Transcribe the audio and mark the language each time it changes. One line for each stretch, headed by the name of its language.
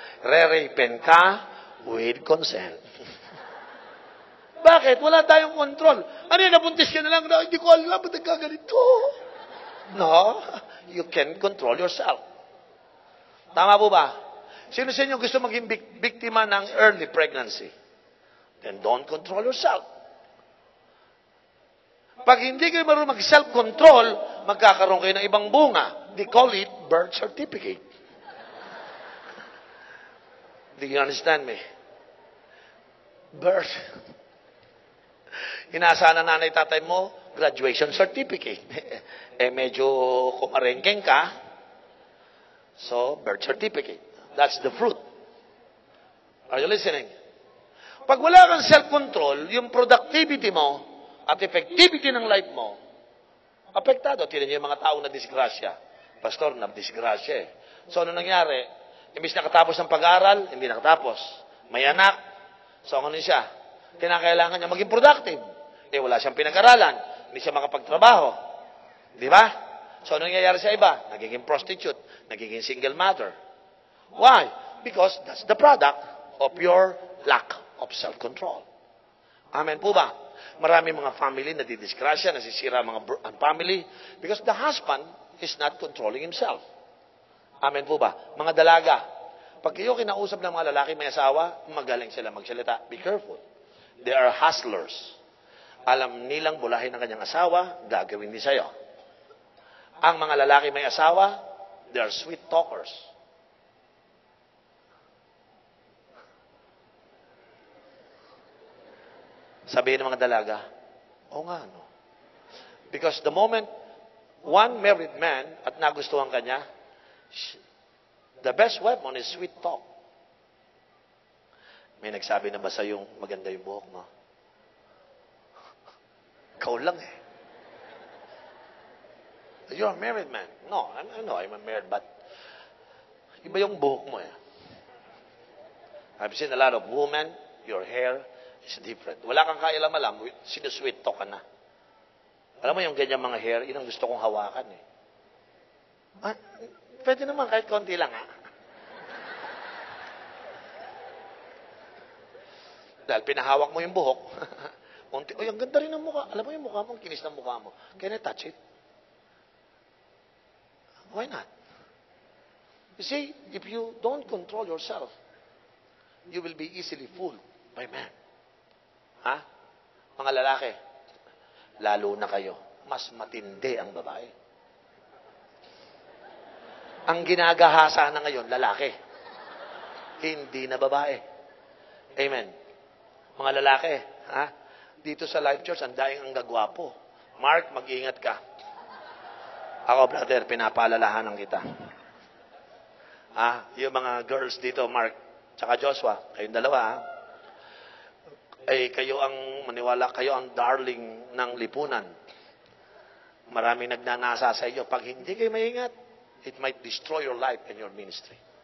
Filipino: Re-rapen ka
English: with consent.
Filipino: Bakit? Wala tayong control. Ano yun, nabuntis ka na lang, hindi ko alam, ba't nagkaganito?
English: No, you can control yourself.
Filipino: Tama po ba? Sino sa inyo gusto maging biktima ng early pregnancy?
English: Then don't control yourself.
Filipino: Pag hindi kayo marunong mag-self-control, magkakaroon kayo ng ibang bunga.
English: They call it birth certificate. Do you understand me? Birth.
Filipino: Inaasahan na nanay tatay mo,
English: graduation certificate.
Filipino: Medyo kumarengkeng ka,
English: so birth certificate. That's the fruit. Are you listening?
Filipino: Pag wala kang self-control, yung productivity mo at effectivity ng life mo, apektado. Tinan niyo yung mga tao na disgrasya. Pastor, na-disgrasya eh. So, ano nangyari? Imbis nakatapos ng pag-aaral, hindi nakatapos. May anak. So, ano siya? Kinakailangan niya maging productive. Eh, wala siyang pinag-aralan. Hindi siya makapagtrabaho. Di ba? So, ano nangyayari sa iba? Nagiging prostitute. Nagiging single mother.
English: Why? Because that's the product of your lack of self-control.
Filipino: Amen po ba? Marami mga family na didisgrasya, nasisira ang family
English: because the husband is not controlling himself.
Filipino: Amen po ba? Mga dalaga, pag kayo kinausap ng mga lalaki may asawa, magaling sila magsalita.
English: Be careful. They are hustlers.
Filipino: Alam nilang bulahin ng kanyang asawa, gagawin din sa'yo. Ang mga lalaki may asawa,
English: they are sweet talkers.
Filipino: Sabihin ng mga dalaga, oo nga, no?
English: Because the moment one married man
Filipino: at nagustuhan kanya,
English: the best weapon is sweet talk.
Filipino: May nagsabi na ba sa yung maganda yung buhok mo? Ikaw lang eh.
English: You're a married man. No, I know I'm a married, but
Filipino: iba yung buhok mo eh.
English: I've seen a lot of women, your hair is different.
Filipino: Wala kang kailam-alam, sinusweet talk ka na. Alam mo yung ganyan mga hair, yun ang gusto kong hawakan eh. Pwede naman kahit konti lang ha. Dahil pinahawak mo yung buhok. Uy, ang ganda rin ng mukha. Alam mo yung mukha mo, ang kinis ng mukha mo.
English: Can I touch it? Why not? You see, if you don't control yourself, you will be easily fooled by men. Ha?
Filipino: Mga lalaki, lalo na kayo, mas matindi ang babae. Ang ginagahasa na ngayon, lalaki. Hindi na babae. Amen. Mga lalaki, ha? Dito sa Life Church, ang daing ang gagwapo. Mark, mag-ingat ka. Ako, brother, pinapaalalahanan kita. Yung mga girls dito, Mark, tsaka Joshua, kayong dalawa, kayo ang maniwala, kayo ang darling ng lipunan. Maraming nagnanasa sa iyo. Pag hindi kayo maingat,
English: it might destroy your life and your ministry.